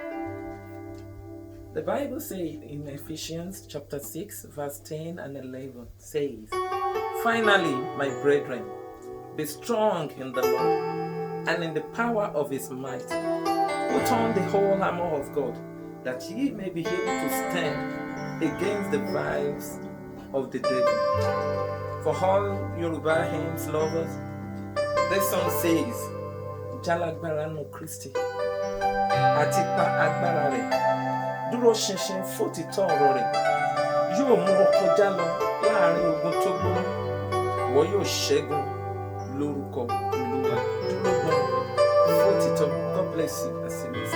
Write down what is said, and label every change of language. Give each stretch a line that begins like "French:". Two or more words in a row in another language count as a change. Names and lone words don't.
English: The Bible says in Ephesians chapter 6, verse 10 and 11 says, "Finally, my brethren, be strong in the Lord and in the power of his might. Put on the whole armor of God, that ye may be able to stand against the wiles of the devil." For all Yoruba hymns lovers, this song says,
Yoruba: Jalagbara no kristi, atipa agbara re, dúró ṣinṣin fòtítọ́ ọ̀rọ̀ rẹ̀, yóò mú ọ kọjá lọ láàrin ogun tó gbóná, ìwọ yóò ṣẹ́gun lórúkọ Olúwa. Dúró gbọ́n fòtítọ́.
English: God bless you as you listen.